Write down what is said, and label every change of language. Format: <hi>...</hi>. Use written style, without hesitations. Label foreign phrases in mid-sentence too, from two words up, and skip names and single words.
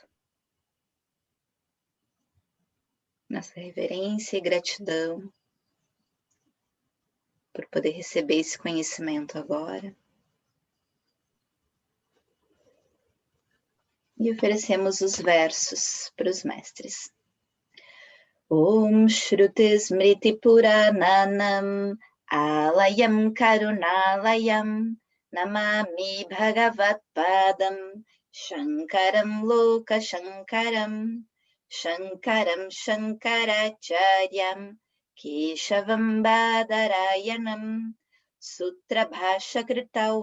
<pt>Nossa reverência e gratidão por poder receber esse conhecimento agora. E oferecemos os versos para os mestres.</pt> <sa>Om Shruti Smriti Purananam Alayam Karunalayam Namami Bhagavat Padam Shankaram Loka Shankaram Shankaram Shankaracharyam Keshavam Badarayanam Sutra Bhasha Kritau</sa>